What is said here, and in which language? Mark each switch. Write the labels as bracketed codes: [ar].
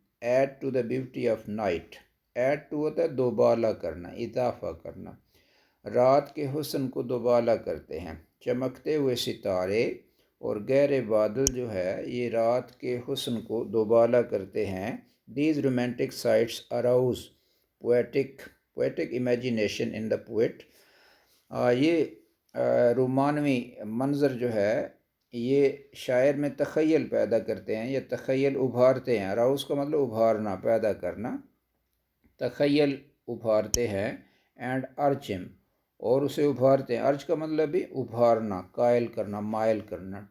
[en] add to the beauty of night, [ur] add to ہوتا ہے دوبالا کرنا، اضافہ کرنا. رات کے حسن کو دوبالا کرتے ہیں. چمکتے ہوئے ستارے اور گہرے بادل جو ہے یہ رات کے حسن کو دوبالا کرتے ہیں. [en] These romantic sights arouse poetic imagination in the poet. [ur] یہ رومانوی منظر جو ہے یہ شاعر میں تخیل پیدا کرتے ہیں یا تخیل ابھارتے ہیں. اراؤز کا مطلب ابھارنا، پیدا کرنا، تخیل ابھارتے ہیں. [en] and ارچم، [ur] اور اسے ابھارتے ہیں. ارچ کا مطلب بھی ابھارنا، قائل کرنا، مائل کرنا.